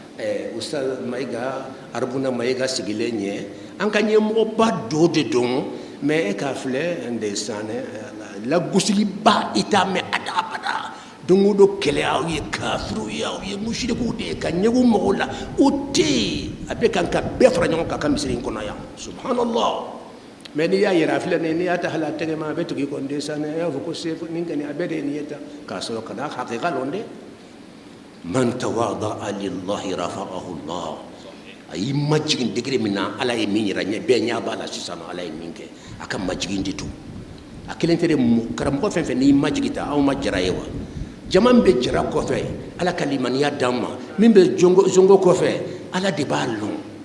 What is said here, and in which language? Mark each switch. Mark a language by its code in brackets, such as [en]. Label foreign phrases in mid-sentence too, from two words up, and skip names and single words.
[bm] Ustaz Mayiga Arabuna Mayiga sigilen ɲɛ an ka ɲɛmɔgɔba dɔ de don mais e ka filɛ ndeysaan la gosiliba i t'a mɛn abada don o don kɛlɛ aw ye kafiru ye aw ye musirikuw de ye ka ɲɛgu mɔgɔw la o tɛ yen a bɛ kan ka bɛɛ fara ɲɔgɔn kan ka misiri in kɔnɔ yan subhanallah mais n'i y'a yɛrɛ a filɛ nin n'i y'a ta hali a tɛgɛ ma a bɛ tugu i kɔ ndeysaan a y'a fɔ ko sefu nin kɔni a bɛɛ de ye nin ye tan k'a sɔrɔ ka n'a hakika lɔn dɛ [ar] من تواضع لله رفعه الله [bm] a y'i majigin degré min na ala ye min yira ɲɛ bɛɛ ɲɛ b'a la sisan ala ye min kɛ a ka majigin de to a kelen tɛ de karamɔgɔ fɛn fɛn n'i majigi ta anw ma jara ye wa jama min bɛ jara kɔfɛ ala ka limaniya d'an ma min bɛ zongo kɔfɛ ala de b'a lɔn